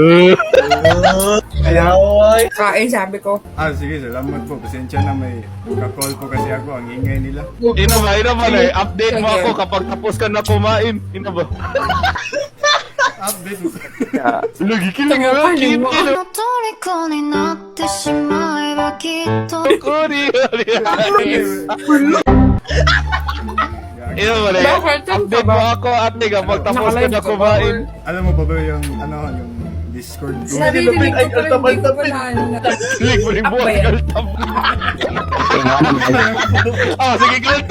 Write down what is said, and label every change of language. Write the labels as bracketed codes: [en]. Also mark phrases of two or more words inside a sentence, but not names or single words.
[tl] Kaya oy. Kain, sabi ko. Sige, salamat po. Pasensya na may ka-call po kasi ako. Ang ingay nila. Naman eh. Update mo ako kapag tapos ka na kumain. ba? Update. Lagi kilig mo. [ja] の虜になってしまえばきっと [tl] Naman eh. Update mo ako ate kapag tapos ka na kumain. Alam mo pa ba yung Discord ko? Sabi ko rin, hindi ko pala ano. Kilig mo rin buwan. Kaltab. Sige, kaltab.